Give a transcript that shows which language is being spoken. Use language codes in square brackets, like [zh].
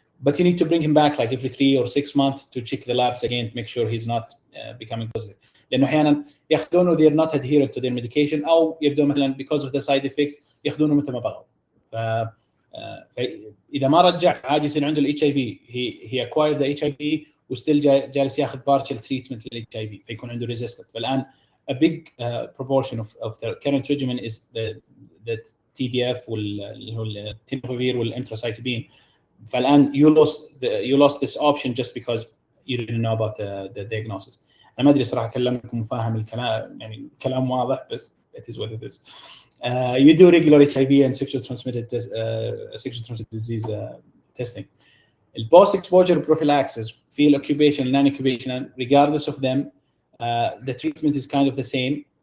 [en] But you need to bring him back like every 3 or 6 months to check the labs again to make sure he's not becoming positive. [ar] لأنه أحيانا ياخذونه [en] they're not adherent to their medication, [ar] أو يبدو مثلا [en] because of the side effects [ar] ياخذونه متى ما بغوا. فإذا ما رجع عادي يصير عنده ال HIV, [en] he acquired the HIV [ar] وستيل جالس ياخذ partial treatment لل HIV, فيكون عنده resistant. فالآن [en] a big proportion of the current regimen is the TDF [ar] واللي هو التينوفير والانتراسايتوبين. فالآن [en] you lost this option just because you didn't know about the diagnosis. [ar] أنا ما أدري صراحة أكلمكم وفاهم الكلام, يعني كلام واضح, بس [en] it is what it is. You do regular HIV and sexual transmitted disease testing. [ar] البوست [en] exposure prophylaxis في occupational non-occupational regardless of them, the treatment is kind of the same.